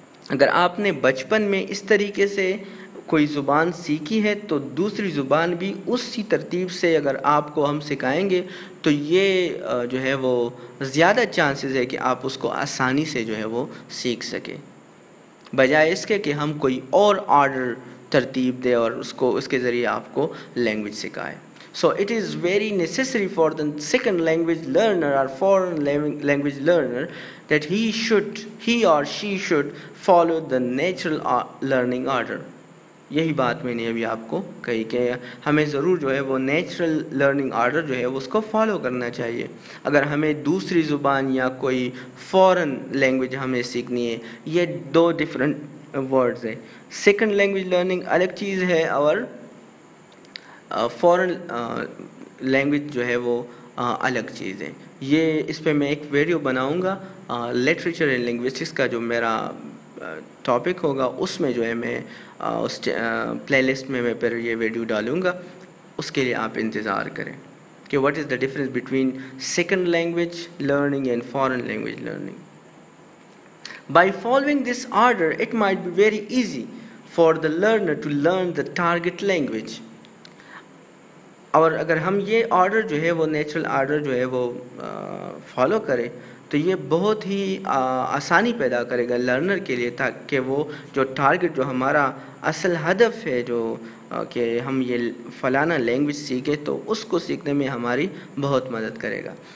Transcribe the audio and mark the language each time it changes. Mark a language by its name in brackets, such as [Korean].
[Urdu] اگر آپ نے بچپن میں اس طریقے سے کوئی زبان سیکھی ہے تو دوسری زبان بھی اسی ترتیب سے اگر آپ کو ہم سکھائیں گے تو یہ جو ہے وہ زیادہ چانسز ہے کہ آپ اس کو آسانی سے جو ہے وہ سیکھ سکیں، بجائے اس کے کہ ہم کوئی اور آرڈر ترتیب دے اور اس کے ذریعے آپ کو لینگویج سکھائے. [English] So it is very necessary for the second language learner or foreign language learner that he or she should follow the natural learning order. [Urdu] یہی بات میں نے ابھی آپ کو کہی کہ ہمیں ضرور جو ہے وہ نیچرل لرننگ آرڈر جو ہے وہ اس کو فالو کرنا چاہیے. اگر ہمیں دوسری زبان یا کوئی فورن لینگویج ہمیں سیکھنی ہے، یہ دو ڈفرینٹ ورڈز ہیں. سیکنڈ لینگویج لرننگ الگ چیز ہے اور فورن لینگویج جو ہے وہ الگ چیز ہے. یہ اس پہ میں ایک ویڈیو بناؤں گا لٹریچر اینڈ لنگوسٹکس کا، جو میرا ٹاپک ہوگا اس میں جو ہے میں اس پلے لسٹ میں پھر یہ ویڈیو ڈالوں گا. اس کے لیے آپ انتظار کریں کہ [English] what is the difference between second language learning [Urdu] and foreign language learning. [English] By following this order, it might be very easy for the learner to learn the target language. [Urdu] اور اگر ہم یہ آرڈر جو ہے وہ نیچرل آرڈر جو ہے وہ فالو کریں تو یہ بہت ہی آسانی پیدا کرے گا لرنر کے لیے، تاکہ وہ جو ٹارگٹ جو ہمارا اصل ہدف ہے جو کہ ہم یہ فلانا لینگویج سیکھیں تو اس کو سیکھنے میں ہماری بہت مدد کرے گا.